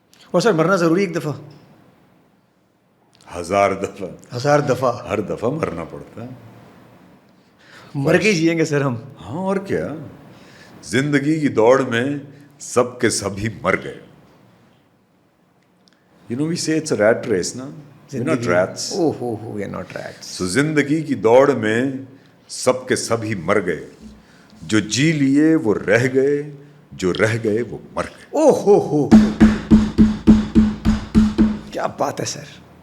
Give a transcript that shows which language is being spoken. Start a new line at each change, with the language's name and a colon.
Urdu: اور سر مرنا ضروری ایک دفعہ؟ 1000 دفعہ. 1000 دفعہ ہر دفعہ مرنا پڑتا ہے. مر کے جیئیں گے سر ہم. ہاں اور کیا, زندگی کی دوڑ میں سب کے سب ہی مر گئے.
English: we say it's a rat race,
Urdu: نا,
English: we're not rats. we're not rats. So
Urdu: زندگی کی دوڑ میں سب کے سب ہی مر گئے. جو جی لیے وہ رہ گئے, جو رہ گئے وہ مر گئے. کیا بات ہے سر.